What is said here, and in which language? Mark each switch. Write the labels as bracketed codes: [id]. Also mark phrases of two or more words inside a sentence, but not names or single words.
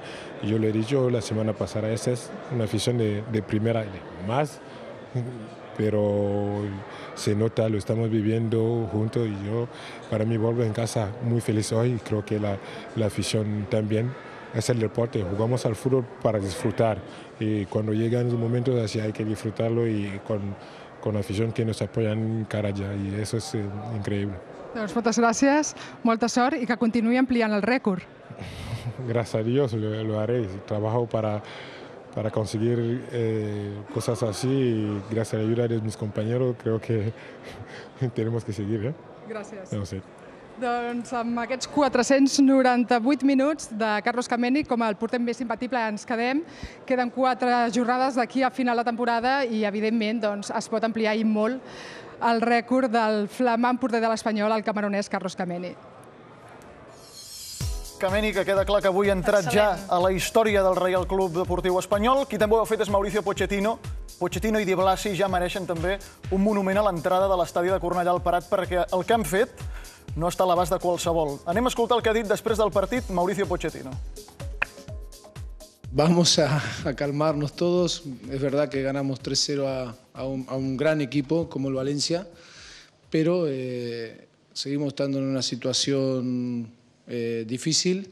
[es] Yo le he dicho la semana pasada, esa es una afición de primera, más, pero se nota, lo estamos viviendo juntos y yo, para mí, vuelvo en casa muy feliz hoy y creo que la afición también. Es el deporte, jugamos al fútbol para disfrutar y cuando llegan los momentos así hay que disfrutarlo y con la afición que nos apoyan cada día y eso es increíble. [ca] Doncs moltes gràcies, molta sort i que continuï ampliant el rècord. [es] Gracias a Dios lo haré, trabajo para conseguir cosas así y gracias a la ayuda de mis compañeros creo que tenemos que seguir. [ca] Gràcies. [es] No sé. [ca] Doncs amb aquests 498 minuts de Carlos Kameny, com el porter més imbatible, ens quedem. Queden 4 jornades d'aquí a final de temporada i, evidentment, es pot ampliar i molt el rècord del flamant porter de l'Espanyol, el camerunès Carlos Kameny. Kameny, que queda clar que avui ha entrat ja a la història del Reial Club Deportiu Espanyol. Qui també ho ha fet és Mauricio Pochettino. Pochettino i Di Blasi ja mereixen també un monument a l'entrada de l'estadi de Cornellà al Prat perquè el que han fet no està a l'abast de qualsevol. Anem a escoltar el que ha dit després del partit Mauricio Pochettino. [es] Vamos a calmarnos todos. Es verdad que ganamos 3-0 a un gran equipo como el Valencia, pero seguimos estando en una situación difícil.